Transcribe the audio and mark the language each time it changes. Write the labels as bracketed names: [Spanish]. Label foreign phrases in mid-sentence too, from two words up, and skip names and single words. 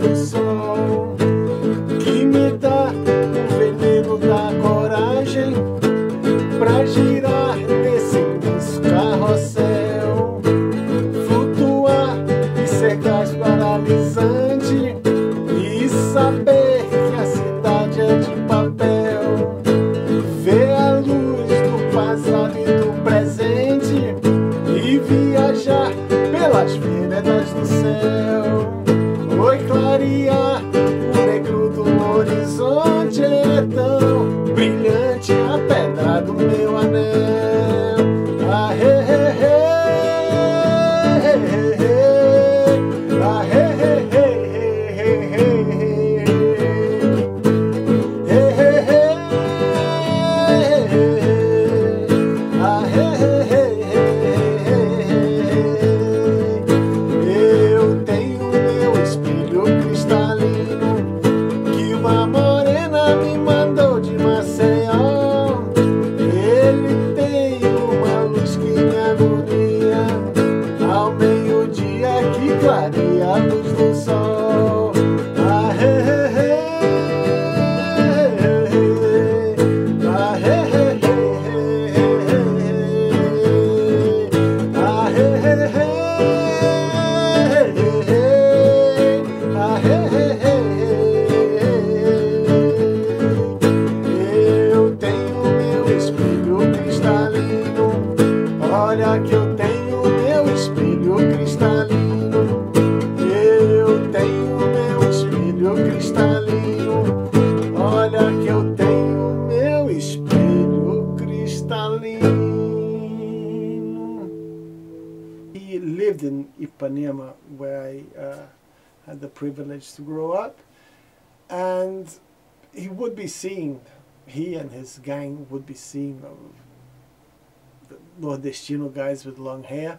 [Portuguese] do sol, que me dá o veneno da coragem pra girar nesse imenso carrossel, flutuar e ser gás paralisante e saber que a cidade é de papel, ver a luz do passado e do presente e viajar pelas veredas do céu. Oi, clarear o negro do horizonte é tão brilhante a pedra do meu anel. Ah, he, he, he, he, he, he. Ah, he, he, he, he, he, he, he, he, he. Ah, he, he, he, he, he. Eu tenho meu espelho cristalino que uma morena me mandou de Maceió. Ele tem uma luz que me agonia ao meio-dia que clareia a luz do sol. Ah, he, he, he. Ah, he, he, he. Ah, he, he, he. Ah, he, he, he. Eu tenho meu espelho cristalino. Olha que eu tenho meu espelho cristalino. Eu tenho meu espelho cristalino. Olha que eu tenho meu espelho cristalino. [English] He lived in Ipanema, where I had the privilege to grow up, and he would be seen, he and his gang would be seen, the Northeastern guys with long hair.